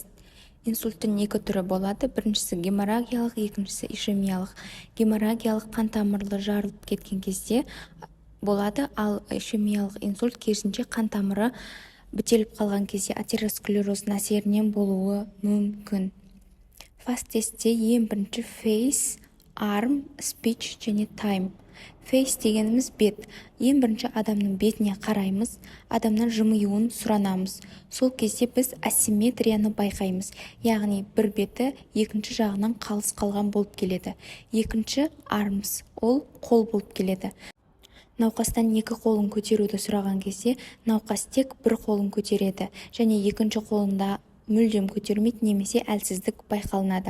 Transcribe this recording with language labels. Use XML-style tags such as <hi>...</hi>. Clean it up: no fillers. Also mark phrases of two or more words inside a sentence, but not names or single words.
<kk>Инсульттың екі түрі болады. Біріншісі геморрагиялық, екіншісі ишемиялық. Геморрагиялық қан тамырлы жарылып кеткен кезде болады, ал ишемиялық инсульт керісінше қан тамыры бітеліп қалған кезде атеросклероздің әсерінен болуы мүмкін. Фаст тестте ең бірінші</kk> <en>face, arm, speech</en> <kk>және time. Face дегеніміз бет. Ең бірінші адамның бетіне қараймыз, адамнан жымиюын сұранамыз. Сол кезде біз асимметрияны байқаймыз. Яғни бір беті екінші жағынан қалыс қалған болып келеді. Екінші arms, ол қол болып келеді. Науқастан екі қолын көтеруді сұраған кезде науқас тек бір қолын көтереді және екінші қолында мүлдем көтермейді немесе әлсіздік байқалынады.</kk>